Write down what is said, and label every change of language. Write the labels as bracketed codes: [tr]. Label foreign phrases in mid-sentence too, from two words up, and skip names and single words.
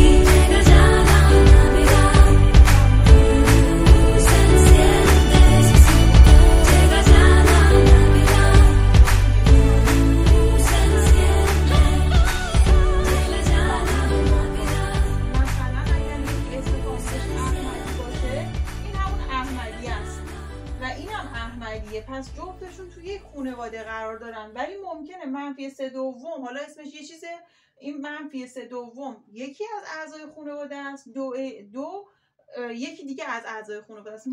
[es] Llega ya la Navidad, se enciende, llega ya la Navidad, se enciende, llega ya la Navidad. [fa] مثلا اگر یک اسم خاصش احمدی باشه، این همون احمدی است و اینم احمدیه. پس جفتشون توی یک خانواده قرار دارن، ولی ممکنه منفی 3 دوم، حالا اسمش یه چیزه، این منفی 3 دوم یکی از اعضای خانواده است، دو یکی دیگه از اعضای خانواده است.